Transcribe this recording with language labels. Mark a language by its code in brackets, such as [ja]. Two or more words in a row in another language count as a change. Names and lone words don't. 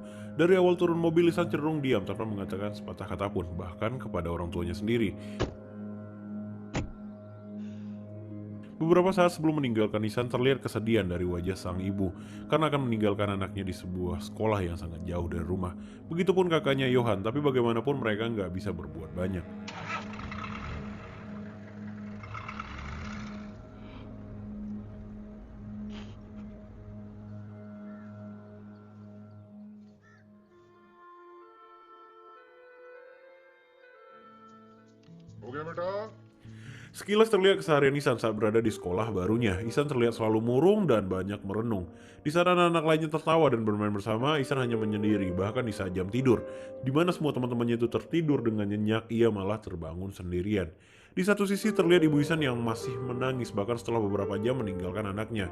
[id] Dari awal turun mobil, Ihsan cenderung diam tanpa mengatakan sepatah kata pun, bahkan kepada orang tuanya sendiri. Beberapa saat sebelum meninggalkan Ihsan, terlihat kesedihan dari wajah sang ibu karena akan meninggalkan anaknya di sebuah sekolah yang sangat jauh dari rumah. Begitupun kakaknya Johan, tapi bagaimanapun mereka nggak bisa berbuat banyak. [hi] हो गया बेटा [id] Sekilas terlihat keseharian Ihsan saat berada di sekolah barunya. Ihsan terlihat selalu murung dan banyak merenung. Di saat anak-anak lainnya tertawa dan bermain bersama, Ihsan hanya menyendiri, bahkan di saat jam tidur. Di mana semua teman-temannya itu tertidur dengan nyenyak, ia malah terbangun sendirian. Di satu sisi terlihat ibu Ihsan yang masih menangis bahkan setelah beberapa jam meninggalkan anaknya.